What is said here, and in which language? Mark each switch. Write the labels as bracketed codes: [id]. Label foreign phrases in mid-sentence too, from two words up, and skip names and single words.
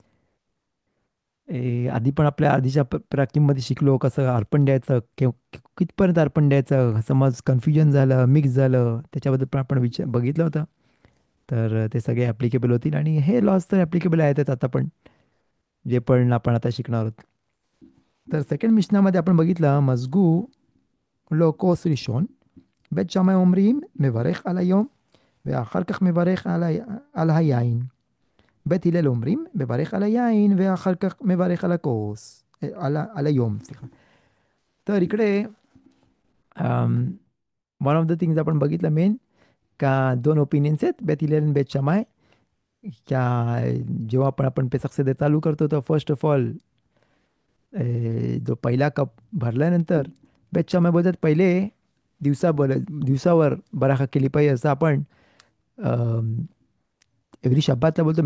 [mr] आधी पण आपल्या आधीच्या प्राकीमध्ये शिकलो कसं अर्पण द्यायचं, कितपर्यंत अर्पण द्यायचं, समज कन्फ्युजन झालं, मिक्स झालं, त्याच्याबद्दल पण आपण बघितलं होतं. तर ते सगळे ॲप्लिकेबल होतील. आणि हे लॉज तर ॲप्लिकेबल आहेतच आता पण, जे पण आपण आता शिकणार आहोत. तर सेकंड मिशनामध्ये आपण बघितलं [he] מזגו לו כוס ראשון בית שמאי אומרים מברך על היום ואחר כך מברך על היין. בית הלל אומרים מברך על היין ואחר כך מברך על הכוס, על היום, סליחה. [mr] तर इकडे [en] one of the things [mr] आपण बघितलं मेन, का दोन ओपिनियन्स आहेत बेत हिलेल आणि बेत शमाय. का जेव्हा आपण [he] פסח סדר [mr] चालू करतो तर [en] first of all [mr] जो पहिला कप भरल्यानंतर बेत शमाय बोलतात पहिले दिवसावर बराखा केली पाहिजे, असं आपण एव्हरी शब्बातला बोलतो.